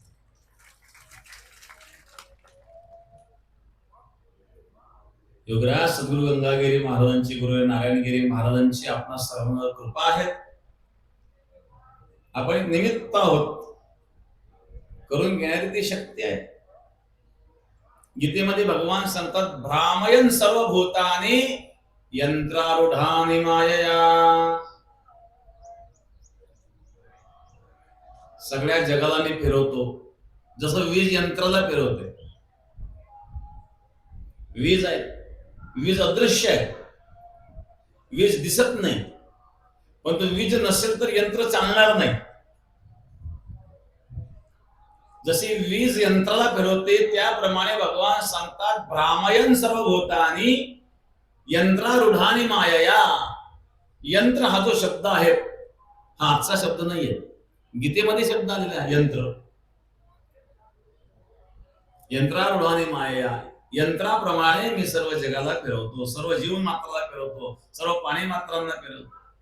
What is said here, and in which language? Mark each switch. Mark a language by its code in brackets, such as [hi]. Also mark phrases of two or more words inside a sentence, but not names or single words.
[mr] योगराज सद्गुरु गंगागिरी महाराजांची, गुरु नारायणगिरी महाराजांची आपणा सर्वांवर कृपा आहे. आपण एक निमित्त आहोत, करून घेणारी ती शक्ती आहे. गीतेमध्ये भगवान सांगतात, [sa] भ्रामयन सर्व भूतानि यंत्रारूढानि मायया. [mr] सगळ्या जगाला मी फिरवतो, जसं वीज यंत्राला फिरवते. वीज आहे, वीज अदृश्य आहे, वीज दिसत नाही, पण तो वीज नसेल तर यंत्र चालणार नाही. जशी वीज यंत्राला फिरवते त्याप्रमाणे भगवान सांगतात, [sa] भ्रामयन सर्व भूतानि यंत्रारूढानि मायया. [mr] यंत्र हा जो शब्द आहे, हा आजचा शब्द नाहीये, गीतेमध्ये शब्द आलेला आहे यंत्र. [sa] यंत्रारूढानि मायया, [mr] यंत्राप्रमाणे मी सर्व जगाला फिरवतो, सर्व जीव मात्राला फिरवतो, सर्व प्राणी मात्रांना फिरवतो.